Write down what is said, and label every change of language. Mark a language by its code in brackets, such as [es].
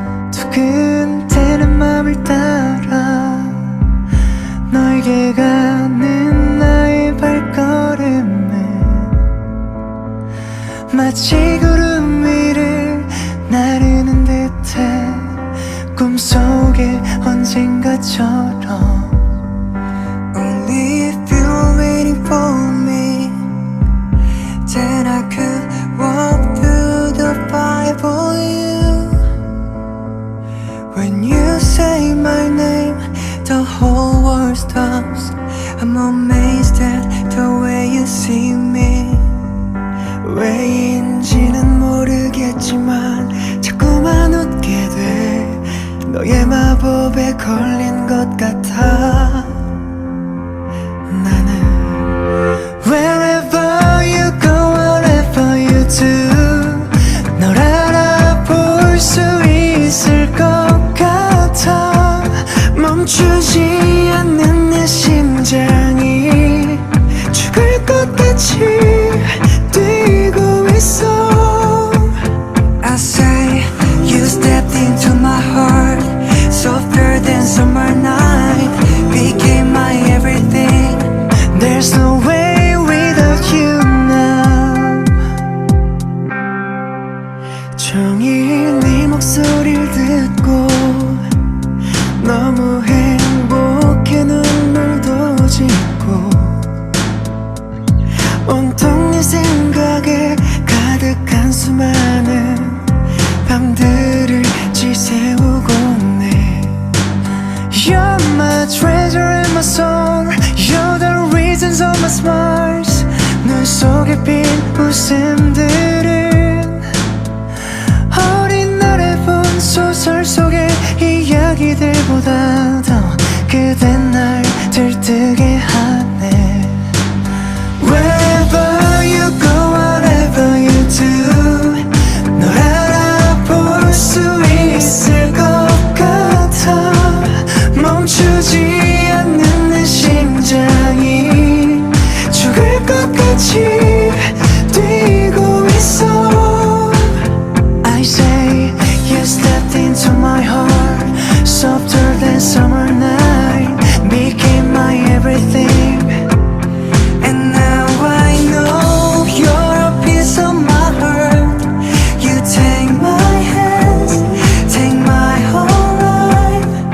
[ko] 두근대는 맘을 따라 너에게 가는 나의 발걸음은 마치 구름 위를 나르는 듯해. 꿈속에 언젠가처럼. [en] Only if you're waiting for me, then I could walk through the fire for you. When you say my name, the whole world stops. I'm amazed at the way you see me. [ko] 왜인지는 모르겠지만 자꾸만 웃게 돼. 너의 마법에 걸린 것 같아. 나는 [en] Wherever you go, whatever you do, [ko] 널 알아볼 수 있을 것 같아. 멈추지 않는 내 심장이 죽을 것 같이 뛰고 있어. [en] I say you stepped into my heart, softer than summer night, became my everything. There's no way without you now. [ko] 종일 네 목소리를 듣고 너무 행복해. 눈물도 짓고 온통 네 생각에 가득한 수많은 밤들을 지새우고 있네. [en] You're my treasure and my soul. You're the reasons of my smiles. [ko] 눈 속에 핀 웃음들은 어린 날에 본 소설 속의 이야기들보다 더 그댄 날 들뜨게 하네. [en] Wherever you go, whatever you do, [ko] 널 알아볼 수 있을 것 같아. 멈추지 않는 내 심장이 죽을 것 같이 뛰고 있어. [en] I say you stepped into my heart, softer than summer night, became my everything. And now I know you're a piece of my heart. You take my hands, take my whole life.